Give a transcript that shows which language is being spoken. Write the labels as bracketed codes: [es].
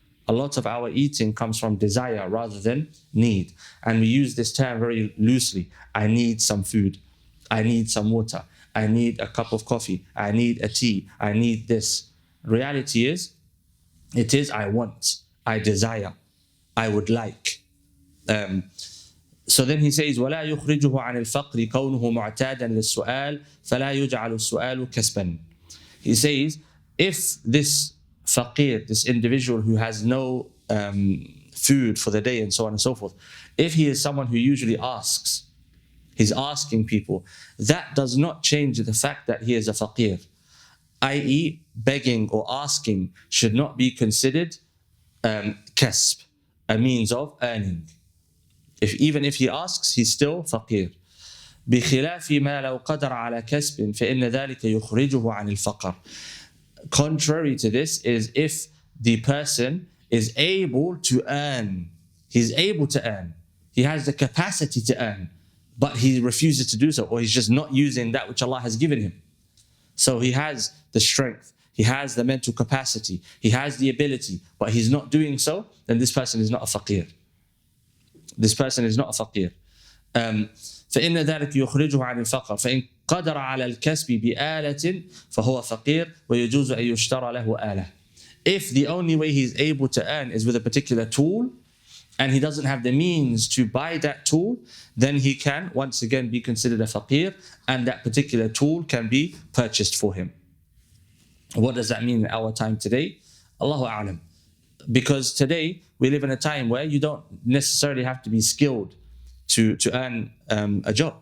[en] A lot of our eating comes from desire rather than need. And we use this term very loosely. I need some food. I need some water. I need a cup of coffee. I need a tea. I need this. Reality is, it is I want, I desire, I would like. So then he says, [ar] وَلَا يُخْرِجُهُ عَنِ الْفَقْرِ كَوْنُهُ مُعْتَادًا لِلسُّؤَالِ فَلَا يُجْعَلُ السُّؤَالُ كَسْبًا. [en] He says, if this faqir, this individual who has no food for the day and so on and so forth, if he is someone who usually asks, he's asking people, that does not change the fact that he is a faqir. I.e. begging or asking should not be considered kasb, a means of earning. Even if he asks, he's still faqir. [ar] بخلاف ما لو قدر على كسب فإن ذلك يخرجه عن الفقر. [en] Contrary to this is if the person is able to earn. He's able to earn. He has the capacity to earn, but he refuses to do so, or he's just not using that which Allah has given him. So he has the strength, he has the mental capacity, he has the ability, but he's not doing so, then this person is not a faqir. This person is not a faqir. [ar] فإن ذلك يخرجه عن الفقر فإن قدر على الكسب بآلة فهو فقير ويجوز أن يشترى له آلة. [en] If the only way he's able to earn is with a particular tool, and he doesn't have the means to buy that tool, then he can once again be considered a faqir, and that particular tool can be purchased for him. What does that mean in our time today? Allahu A'lam. Because today we live in a time where you don't necessarily have to be skilled to earn a job.